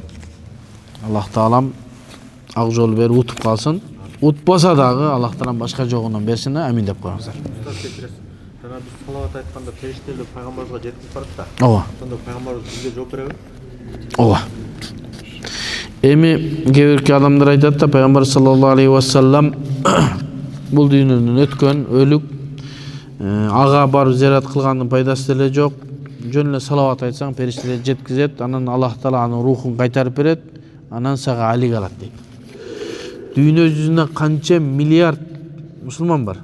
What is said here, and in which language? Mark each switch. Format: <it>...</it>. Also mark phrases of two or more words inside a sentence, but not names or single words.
<ky>Аллах таалам ак жол берип утуп калсын. Утпаса дагы Аллах таалам башка жогунан берсин, амин деп коюңуздар. Жана биз салават айтканда периштелер Пайгамбарыбызга жетип барат да. Ооба. Ошондо Пайгамбарыбыз бизге жооп береби? Ооба. Эми кээ бирки адамдар айтат да, Пайгамбар</ky> <ar>صلى الله عليه وسلم</ar> <ky>бул дүйнөдөн өткөн, өлүк, ага барып зиярат кылгандын пайдасы деле жок. Жөн эле салават айтсаң, периштелер жеткизет, анан Аллах таала анын рухун кайтарып берет, анан сага алик алат дейт. Дүйнө жүзүндө канча миллиард мусулман бар?</ky>